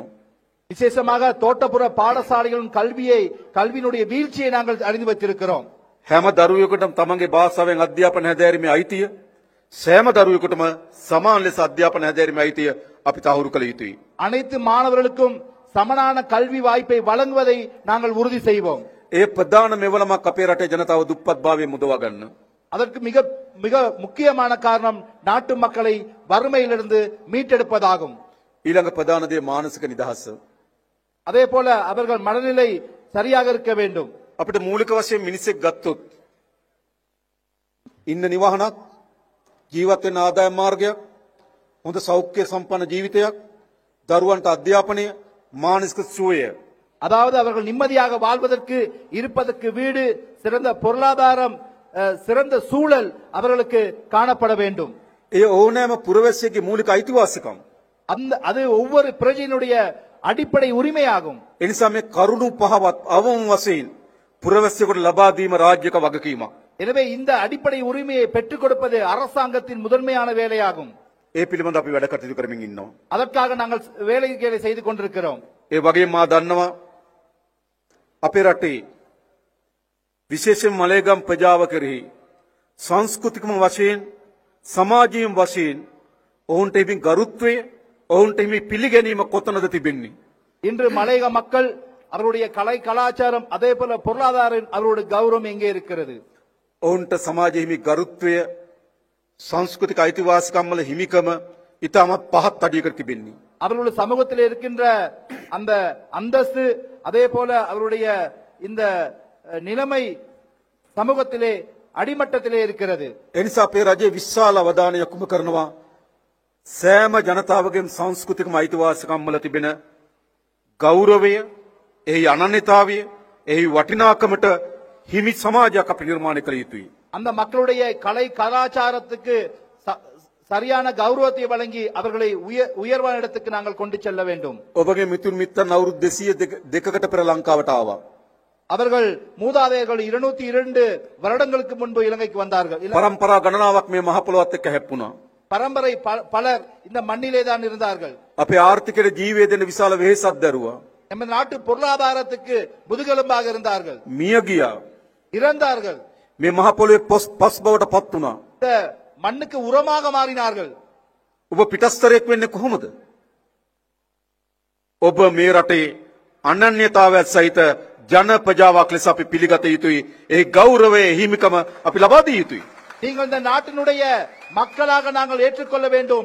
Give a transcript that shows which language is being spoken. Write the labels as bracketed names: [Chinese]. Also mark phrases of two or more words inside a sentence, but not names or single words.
[Tamil] விசேஷமாக தோட்டப்புற பாடசாலைகளின் கல்வியினுடைய வீழ்ச்சியை நாங்கள் அறிந்து வைத்திருக்கிறோம். [Sinhala] හැම දරුවෙකුටම තමන්ගේ භාෂාවෙන් අධ්‍යාපන හැදෑරීමේ අයිතිය, සෑම දරුවෙකුටම සමාන ලෙස අධ්‍යාපන හැදෑරීමේ අයිතිය අපි තහවුරු කළ යුතුයි. [Tamil] அனைத்து மாணவர்களுக்கும் சமனான கல்வி வாய்ப்பை வழங்குவதை நாங்கள் உறுதி செய்வோம். [Sinhala] ඒ ප්‍රධාන මෙවලමක් අපේ රටේ ජනතාව දුප්පත්භාවයෙන් මුදවා ගන්න. [Tamil] அதற்கு மிக மிக முக்கியமான காரணம் நாட்டு மக்களை வறுமையிலிருந்து மீட்டெடுப்பதாகும். [Sinhala] ඊළඟ ප්‍රධාන දේ මානසික නිදහස. [Tamil] அதே போல அவர்கள் மனநிலை சரியாக இருக்க வேண்டும். [Sinhala] අපිට මූලික වශයෙන් මිනිසෙක් ගත්තොත් ඉන්න නිවහනක්, ජීවත් වෙන ආදායම් මාර්ගයක්, හොඳ සෞඛ්‍ය සම්පන්න ජීවිතයක්, දරුවන්ට අධ්‍යාපනය, මානසික සුවය. [Tamil] அதாவது அவர்கள் நிம்மதியாக வாழ்வதற்கு இருப்பதற்கு வீடு, சிறந்த பொருளாதாரம், சிறந்த சூழல் அவர்களுக்கு காணப்பட வேண்டும். [Sinhala] ඒ ඕනෑම පුරවැසියෙකුගේ මූලික අයිතිවාසිකම්. [Tamil] அது ஒவ்வொரு பிரஜையினுடைய அடிப்படை உரிமையாகும். [Sinhala] ඒ නිසා මේ කරුණු පහවත් අවම වශයෙන් පුරවැසියෙකුට ලබා දීම රාජ්‍යක වගකීමක්. [Tamil] எனவே இந்த அடிப்படை உரிமையை பெற்றுக் கொடுப்பது அரசாங்கத்தின் முதன்மையான வேலையாகும். [Sinhala] ඒ පිළිබඳ අපි වැඩ කටයුතු කරමින් ඉන්නවා. [Tamil] அதற்காக நாங்கள் வேலைகளை செய்து கொண்டிருக்கிறோம். [Sinhala] ඒ වගේම මා දන්නවා අපේ රටේ විශේෂයෙන් මලේගම් ප්‍රජාව කෙරෙහි සංස්කෘතිකම වශයෙන්, සමාජීය වශයෙන් ඔවුන්ට හිමි ගරුත්වය, ඔවුන්ට හිමි පිළිගැනීම කොතනද තිබෙන්නේ? [Tamil] இன்று மலையக மக்கள் அவருடைய கலை கலாச்சாரம், அதே போல பொருளாதாரம், அவருடைய கௌரவம் எங்கே இருக்கிறது? [Sinhala] ඔවුන්ට සමාජයේ හිමි ගරුත්වය, සංස්කෘතික අයිතිවාසිකම් වල හිමිකම ඉතාමත් පහත් අඩියකට තිබෙන්නේ. [Tamil] அவர்களுடைய சமூகத்தில் இருக்கின்ற அந்த அந்தஸ்து, அதே போல அவருடைய இந்த நிலைமை சமூகத்திலே அடிமட்டத்திலே இருக்கிறது. [Sinhala] ඒ නිසා අපේ රජයේ විශාල අවධානයක් යොමු කරනවා සෑම ජනතාවගේම සංස්කෘතිකම අයිතිවාසිකම් වල තිබෙන ගෞරවය, එහි අනන්‍යතාවය, එහි වටිනාකමට හිමි සමාජයක් අපි නිර්මාණය කළ යුතුයි. [Tamil] அந்த மக்களுடைய கலை கலாச்சாரத்துக்கு சரியான கௌரவத்தை வழங்கி அவர்களை உயர்வான இடத்துக்கு நாங்கள் கொண்டு செல்ல வேண்டும். [Sinhala] ඔබගේ මිතුන් මිත්තන් අවුරුදු 202කට පෙර ලංකාවට ආවා. [Tamil] அவர்கள் மூதாதையர்கள் 202 வருடங்களுக்கு முன்பு இலங்கைக்கு வந்தார்கள். [Sinhala] පරම්පරා ගණනාවක් මේ මහ පොළොවත් එක්ක හැප්පුණා. [Tamil] பரம்பரை பலர் இந்த மண்ணிலே தான் இருந்தார்கள். [Sinhala] අපේ ආර්ථිකයට ජීවය දෙන විශාල වෙහෙසක් දරුවා. [Tamil] நமது நாட்டு பொருளாதாரத்துக்கு முதுகெலும்பாக இருந்தார்கள். [Sinhala] මිය ගියා. [Tamil] இறந்தார்கள். [Sinhala] මේ මහ පොළොවේ පස් බවට පත් වුණා. [Tamil] இந்த மண்ணுக்கு உரமாக மாறினார்கள். [Sinhala] ඔබ පිටස්තරයක් වෙන්නේ කොහොමද? ඔබ මේ රටේ අනන්‍යතාවයත් සහිත ජන ප්‍රජාවක් ලෙස අපි පිළිගත යුතුයි. ඒ ගෞරවය, හිමිකම අපි ලබා දිය යුතුයි. [Tamil] நீங்கள் இந்த நாட்டினுடைய மக்களாக நாங்கள் ஏற்றுக்கொள்ள வேண்டும்.